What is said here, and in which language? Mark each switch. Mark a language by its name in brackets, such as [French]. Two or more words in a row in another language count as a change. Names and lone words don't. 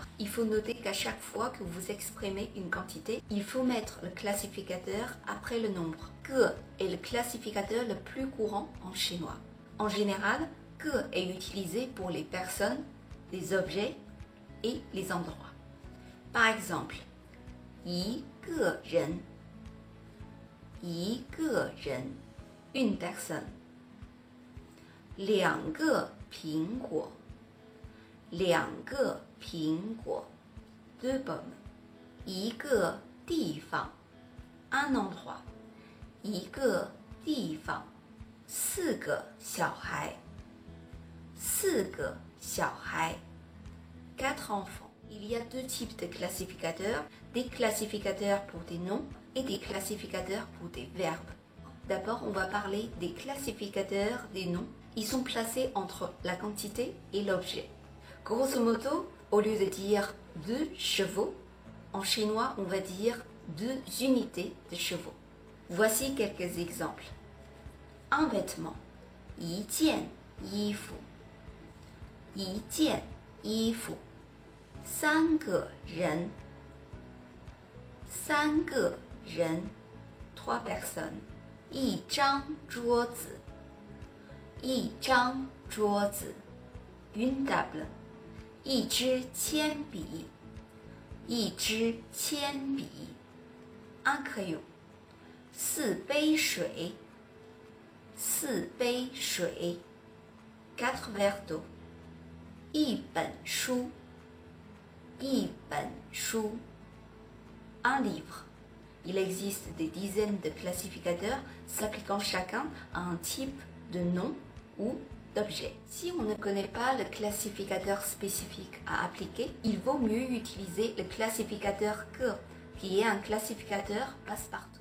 [French] Il faut noter qu'à chaque fois que vous exprimez une quantité, il faut mettre le classificateur après le nombre. Que est le classificateur le plus courant en chinois. En général, que est utilisé pour les personnes, les objets et les endroits. Par exemple, [Chinese] 一个人, 一个人, [French] une personne. [Chinese] 两个苹果, 两个苹果, [French] deux pommes. [Chinese] 一个地方, [French] un endroit. [Chinese] 一个地方, 四个小孩, 四个小孩, [French] quatre enfants. Il y a deux types de classificateurs, des classificateurs pour des noms et des classificateurs pour des verbes. D'abord, on va parler des classificateurs des noms. Ils sont placés entre la quantité et l'objet. Grosso modo, au lieu de dire 2 chevaux, en chinois, on va dire 2 unités de chevaux. Voici quelques exemples. Un vêtement, [Chinese] 一件衣服, 一件衣服. 三个人, 三个人, [French] 3 personnes. [Chinese] 一张桌子, 一张桌子, [French] une table. [Chinese] 一支铅笔, 一支铅笔, [French] un crayon. [Chinese] 4 杯水, 4杯水, [French] 4 verres d'eau. [Chinese] 一本书, 一本书, [French] un livre. Il existe des dizaines de classificateurs s'appliquant chacun à un type de nom ou d'objet. Si on ne connaît pas le classificateur spécifique à appliquer, il vaut mieux utiliser le classificateur que, qui est un classificateur passe-partout.